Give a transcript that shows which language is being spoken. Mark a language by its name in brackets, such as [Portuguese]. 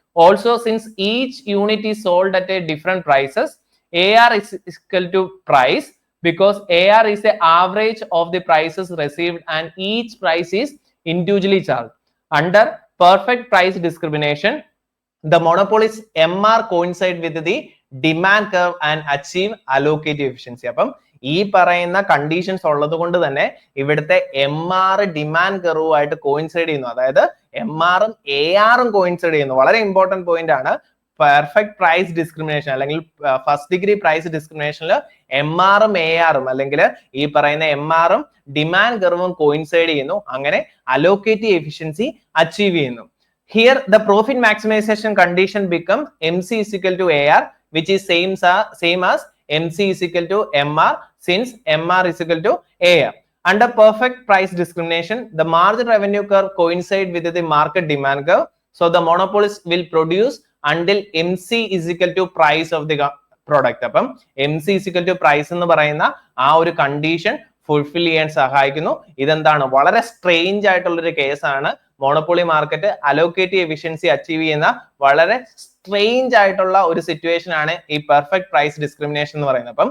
[English] Also, since each unit is sold at a different prices, AR is equal to price because AR is the average of the prices received and each price is individually charged. Under perfect price discrimination, the monopolist MR coincide with the demand curve and achieve allocative efficiency. [Malayalam] അപ്പം ഈ പറയുന്ന conditions ഉള്ളത് കൊണ്ട് തന്നെ ഇവിടുത്തെ MR demand കർവുമായിട്ട് coincide ചെയ്യുന്നു. അതായത് MRഉം ARഉം coincide ചെയ്യുന്നു. വളരെ ഇമ്പോർട്ടന്റ് പോയിന്റ് ആണ്. പെർഫെക്റ്റ് പ്രൈസ് ഡിസ്ക്രിമിനേഷൻ അല്ലെങ്കിൽ ഫസ്റ്റ് ഡിഗ്രി പ്രൈസ് ഡിസ്ക്രിമിനേഷനിൽ MRഉം ARഉം അല്ലെങ്കിൽ ഈ പറയുന്ന MRഉം ഡിമാൻഡ് കർവും കോയിൻസൈഡ് ചെയ്യുന്നു. അങ്ങനെ അലോക്കേറ്റീവ് എഫിഷ്യൻസി അച്ചീവ് ചെയ്യുന്നു. [English] Here the profit maximization condition becomes MC is equal to AR, which is same as MC is equal to MR. since MR is equal to AR. Under perfect price discrimination, the margin revenue curve coincide with the market demand curve. So the monopolist will produce until MC is equal to price of the product. [Malayalam] അപ്പം [English] MC is equal to price [Malayalam] എന്ന് പറയുന്ന ആ ഒരു condition fulfil ചെയ്യാൻ സഹായിക്കുന്നു. ഇതെന്താണ്, വളരെ strange ആയിട്ടുള്ള ഒരു കേസാണ്. Monopoly market allocative efficiency achieve ചെയ്യുന്ന വളരെ സ്ട്രേഞ്ച് ആയിട്ടുള്ള ഒരു സിറ്റുവേഷൻ ആണ് ഈ പെർഫെക്റ്റ് പ്രൈസ് ഡിസ്ക്രിമിനേഷൻ എന്ന് പറയുന്നത്.